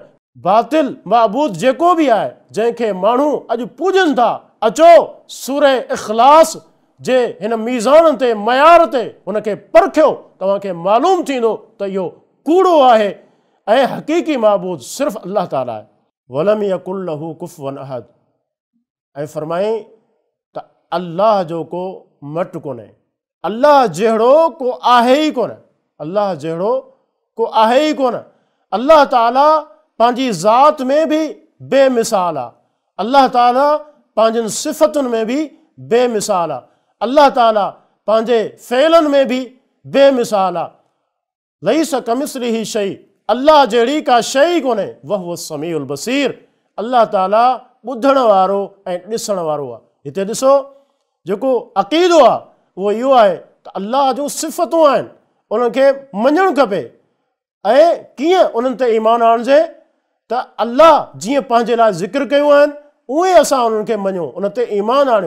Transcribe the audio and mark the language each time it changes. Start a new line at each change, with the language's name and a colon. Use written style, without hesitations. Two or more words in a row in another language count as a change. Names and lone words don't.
Sindhi: बातिल महबूद जेको बि आहे, जंहिंखे माण्हू अॼु पूॼनि था, अचो सूरे इख़लास जे हिन मीज़ान ते, मयार ते उनखे परखियो, तव्हांखे मालूम थींदो त इहो कूड़ो आहे ऐं हक़ीक़ी महबूद सिर्फ़ु अल्लाह ताला आहे।
Arabic: ولم يكن له كفوا أحد,
Sindhi: ऐं फरमाई त अल्लाह जो को मट कोन्हे, अल्लाह जहिड़ो को आहे ई कोन, अल्लाह जहिड़ो को आहे ई कोन। अल्लाह ताला पंहिंजी ज़ात में बि बेमिसाल आहे, अल्लाह ताला पंहिंजनि सिफ़तुनि में बि बेमिसाल आहे, अल्लाह ताला पंहिंजे फ़इलनि में बि बेमिसाल आहे।
Arabic: ليس كمثله شيء,
Sindhi: अल्लाह जहिड़ी का शइ कोन्हे।
Arabic: وهو السميع البصير,
Sindhi: अल्लाह ताला ॿुधण वारो ऐं ॾिसण वारो आहे। हिते ॾिसो, जेको अक़ीदो आहे उहो इहो आहे त अल्लाह जूं सिफ़तूं आहिनि, उनखे मञणु खपे। ऐं कीअं उन्हनि ते ईमान आणिजे? त अल्लाह जीअं पंहिंजे लाइ ज़िक्र कयूं आहिनि उहे असां उन्हनि खे मञूं, उन ते ईमान आणियूं।